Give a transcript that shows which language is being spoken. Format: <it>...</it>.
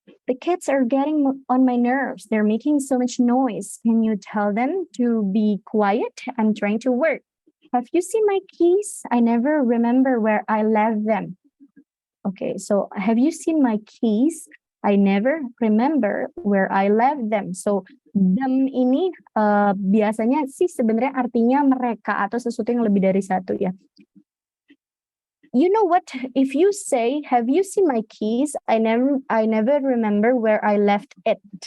<en>The kids are getting on my nerves. They're making so much noise. Can you tell them to be quiet? I'm trying to work. Have you seen my keys? I never remember where I left them. Okay, so have you seen my keys? I never remember where I left them.</en> <id>So them ini biasanya sih sebenarnya artinya mereka atau sesuatu yang lebih dari satu ya.</id> <en>You know what? If you say, "Have you seen my keys?" I never remember where I left it.</en>